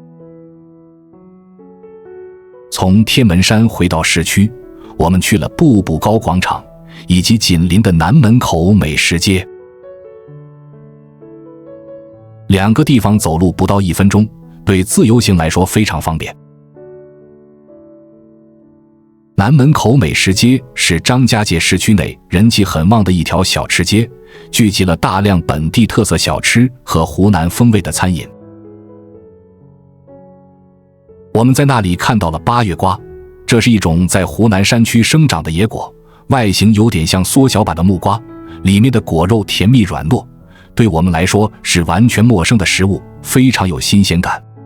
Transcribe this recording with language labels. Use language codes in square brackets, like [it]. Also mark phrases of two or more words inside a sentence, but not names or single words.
[zh] 從天門山回到市區，我們去了步步高廣場以及緊鄰的南門口美食街。2個地方走路不到1分鐘，對自由行來說非常方便。南門口美食街是張家界市區內人氣很旺的一條小吃街，聚集了大量本地特色小吃和湖南風味的餐飲。我們在那裡看到了八月瓜，這是一種在湖南山區生長的野果，外形有點像縮小版的木瓜，裡面的果肉甜蜜軟糯，對我們來說是完全陌生的食物，非常有新鮮感。